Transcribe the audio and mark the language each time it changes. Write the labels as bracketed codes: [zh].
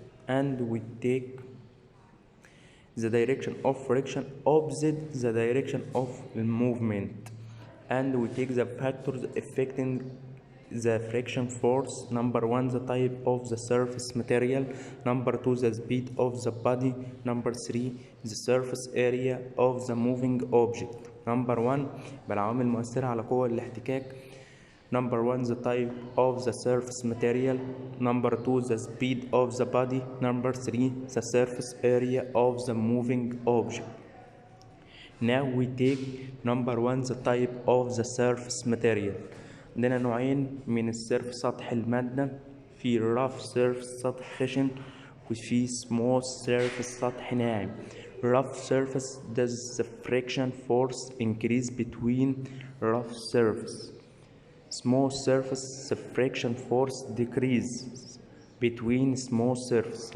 [en] And we take the direction of friction opposite the direction of movement, and we take the factors affecting the friction force. Number 1, the type of the surface material. Number 2, the speed of the body. Number 3, the surface area of the moving object. Number 1 [ar] بالعوامل المؤثرة على قوة الاحتكاك. [en] Number 1, the type of the surface material. Number 2, the speed of the body. Number 3, the surface area of the moving object. Now we take number 1, the type of the surface material. [ar] عندنا نوعين من السيرفس سطح المادة، في [en] rough surface [ar] سطح خشن وفي [en] smooth surface [ar] سطح ناعم. [en] Rough surface, does the friction force increase between rough surface. Smooth surface, the friction force decreases between smooth surface.